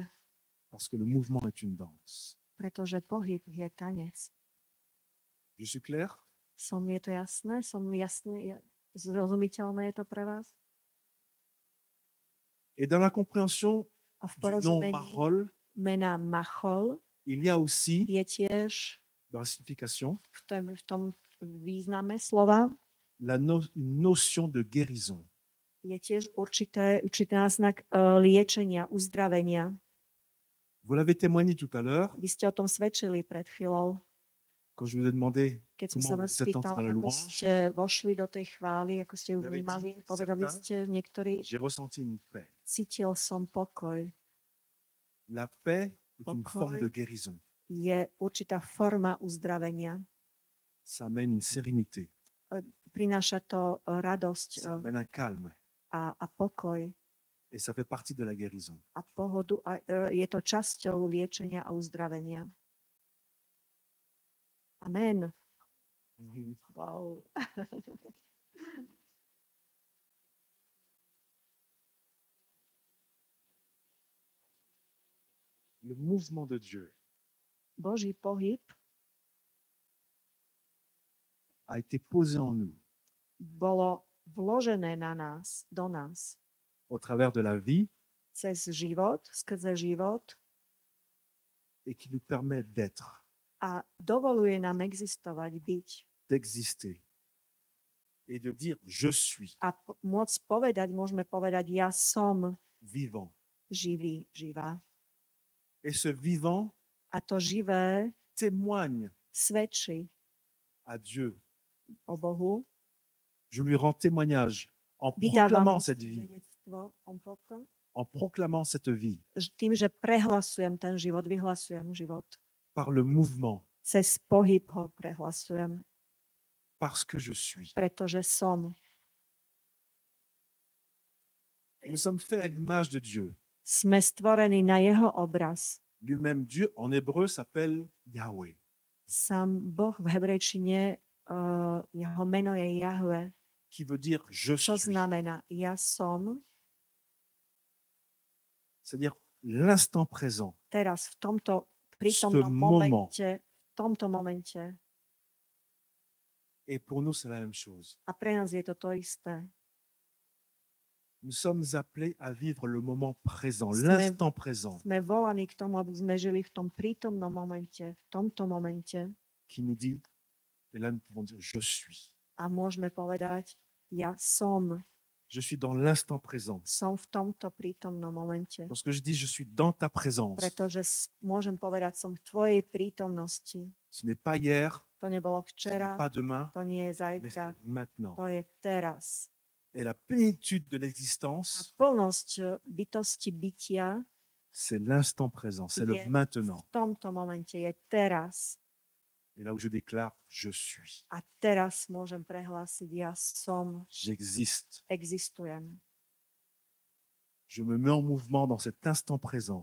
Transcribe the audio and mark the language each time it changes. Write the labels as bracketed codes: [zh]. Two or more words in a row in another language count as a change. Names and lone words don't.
[fr] Parce que le mouvement est une danse. [sk] pretože pohyb je tanec. [fr] Je suis clair? [sk] Je to jasné? Zrozumiteľné je to pre vás? [fr] Et dans la compréhension [sk] A v [fr] du nom [sk] porozumení [fr] Marol, [sk] mena Machol [fr] il y a aussi, [sk] je tiež [fr] dans la signification, [sk] v tom význame slova [fr] une notion de guérison. [sk] je tiež určitý náznak liečenia, uzdravenia. [fr] Vous l'avez témoigné tout à l'heure, [sk] Vy ste o tom svedčili pred chvíľou, [fr] quand je vous ai demandé [sk] keď som sa [fr] comment [sk] vás [fr] vous êtes entré [sk] pýtal, [fr] dans la [sk] ako [fr] louange, [sk] ste vošli do tej chvály, ako ste ju [fr] Vous avez [sk] vnímali. [fr] dit, [sk] Povedali [fr] certains, [sk] ste niektorí, [fr] j'ai ressenti une paix. [sk] cítil som pokoj. [fr] La paix est une [sk] Pokoj. [fr] forme de guérison. [sk] Je určitá forma uzdravenia. [fr] Ça amène une sérénité, [sk] Prináša to radosť [fr] ça amène un calme. [sk] a pokoj [fr] Et ça fait partie de la guérison. [sk] a pohodu. A je to časťou liečenia a uzdravenia. Amen. Wow. [fr] Le mouvement de Dieu [sk] Boží pohyb [fr] a été posé en nous [sk] bolo vložené na nás, do nás, [fr] au travers de la vie [sk] cez život, skrze život [fr] et qui nous permet d'être, [sk] a dovoluje nám existovať, byť [fr] d'exister et de dire je suis [sk] a môcť povedať, môžeme povedať, ja som [fr] vivant. [sk] živý, živá. [fr] Et ce vivant [sk] A to živé [fr] témoigne [sk] svedčí [fr] à Dieu. [sk] o Bohu. [fr] Je lui rends témoignage en [sk] Vydávam [fr] proclamant [sk] mu [fr] cette vie, [sk] svedectvo [fr] en proclamant cette vie [sk] tým, že prehlasujem ten život, vyhlasujem život. [fr] par le mouvement, [sk] Cez pohyb ho prehlasujem, [fr] parce que je suis. [sk] pretože som. [fr] Nous sommes faits à l'image de Dieu. [sk] Sme stvorení na jeho obraz. [fr] Lui-même, Dieu, en hébreu, s'appelle Yahweh. [sk] Sám Boh v hebrejčine, jeho meno je Jahve, [fr] Qui veut dire je [sk] čo [fr] suis. [sk] znamená ja som. [fr] C'est-à-dire l'instant présent. [sk] Teraz v tomto prítomnom momente, v tomto momente. [fr] Et pour nous, c'est la même chose. [sk] A pre nás je to to isté. [fr] Nous sommes appelés à vivre le moment présent, [sk] Sme- [fr] l'instant présent, [sk] Sme volaní k tomu, aby sme žili v tom prítomnom momente, v tomto momente [fr] qui nous dit, et là nous pouvons dire je suis. [sk] a môžeme povedať, ja som [fr] Dans l'instant présent. [sk] v tomto prítomnom momente. [fr] Lorsque je dis je suis dans ta présence, [sk] Pretože môžem povedať, som v tvojej prítomnosti. [fr] ce n'est pas hier, [sk] To nebolo [fr] ce n'est [sk] včera, [fr] pas demain, [sk] to nie je [fr] mais [sk] zajtra, [fr] c'est maintenant. [sk] to je teraz. [fr] Et la plénitude de [sk] A [fr] l'existence, [sk] plnosť bytosti bytia [fr] c'est l'instant présent, c'est le Yeah. maintenant. [sk] v tomto momente je teraz. [fr] Et là où je déclare je suis, [sk] A teraz môžem prehlásiť, ja som, [fr] j'existe. [sk] existujem. [fr] Je me mets en mouvement dans cet instant présent.